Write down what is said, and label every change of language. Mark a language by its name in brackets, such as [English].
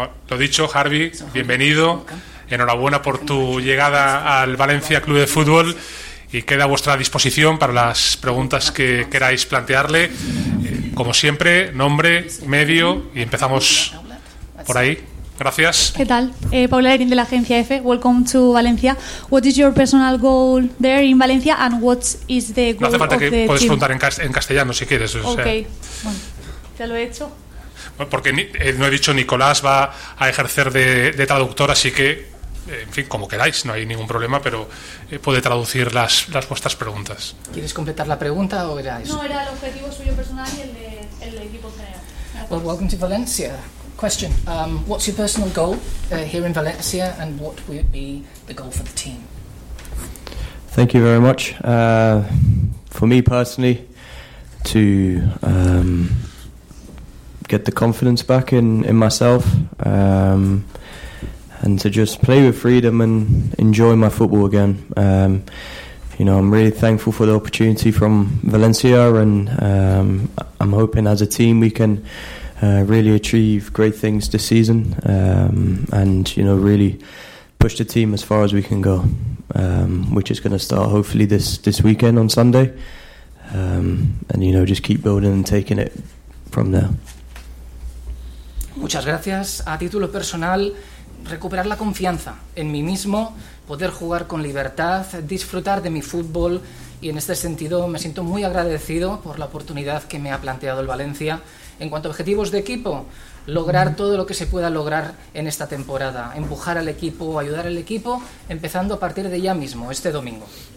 [Spanish] Lo dicho, Harvey, bienvenido. Enhorabuena por tu llegada al Valencia Club de Fútbol. Y queda a vuestra disposición para las preguntas que queráis plantearle. Como siempre, nombre, medio, y empezamos por ahí. Gracias. ¿Qué tal? Paula Erin, de la Agencia EFE. [English] Welcome to Valencia. What is your personal goal there in Valencia, and what is the goal of the team? [Spanish] No hace falta que puedes preguntar en castellano, si quieres. [English] Okay. [Spanish] O sea, bueno, ya lo he hecho. Porque no he dicho, Nicolás va a ejercer de traductor, así que... En fin, como queráis, no hay ningún problema, pero puede traducir las vuestras preguntas. ¿Quieres completar la pregunta o era eso? No, era el objetivo suyo personal y el equipo general. [English] Well, welcome to Valencia. Question, what's your personal goal here in Valencia, and what would be the goal for the team? Thank you very much. For me personally, to get the confidence back in myself, and to just play with freedom and enjoy my football again. You know, I'm really thankful for the opportunity from Valencia, and I'm hoping as a team we can really achieve great things this season, and, you know, really push the team as far as we can go, which is going to start hopefully this weekend on Sunday, and, you know, just keep building and taking it from there. [Spanish] Muchas gracias. A título personal, recuperar la confianza en mí mismo, poder jugar con libertad, disfrutar de mi fútbol, y en este sentido me siento muy agradecido por la oportunidad que me ha planteado el Valencia. En cuanto a objetivos de equipo, lograr todo lo que se pueda lograr en esta temporada, empujar al equipo, ayudar al equipo, empezando a partir de ya mismo, este domingo.